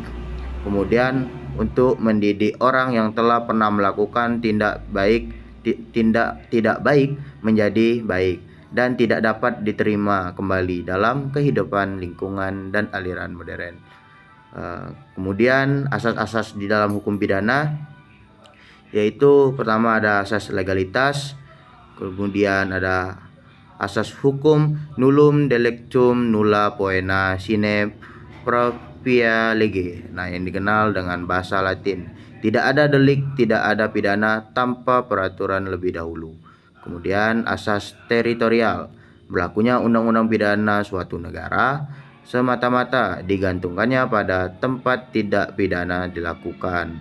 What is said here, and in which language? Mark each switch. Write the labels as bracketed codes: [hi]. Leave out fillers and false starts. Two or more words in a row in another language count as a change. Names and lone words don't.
[id] Kemudian untuk mendidik orang yang telah pernah melakukan tindak tidak baik menjadi baik dan tidak dapat diterima kembali dalam kehidupan lingkungan dan aliran modern. Kemudian asas-asas di dalam hukum pidana yaitu pertama ada asas legalitas, kemudian ada asas hukum [la] nullum delictum nulla poena sine propria lege. [id] Nah, yang dikenal dengan bahasa Latin, tidak ada delik, tidak ada pidana tanpa peraturan lebih dahulu. Kemudian asas teritorial, berlakunya undang-undang pidana suatu negara semata-mata digantungkannya pada tempat tidak pidana dilakukan.